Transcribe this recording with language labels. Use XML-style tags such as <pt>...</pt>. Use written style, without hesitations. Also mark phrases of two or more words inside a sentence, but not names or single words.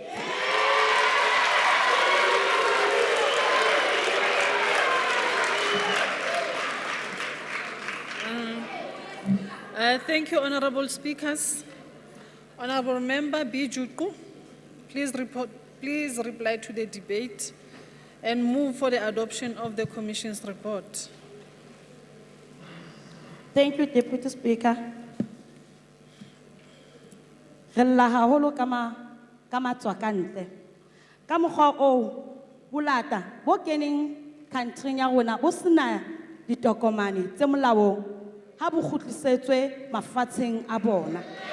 <en>Thank you, honorable speakers. Honorable Member B. Juku, please reply to the debate and move for the adoption of the Commission's report. Thank you, Deputy Speaker.</en> <st>Re lla haholo ka matswa ka ntle. Ka mokgwa oo, bolata bo keneng country ya rona bo sena ditokomane tse molaong ha bo kgutlisetswe mafatsheng a bona.</st>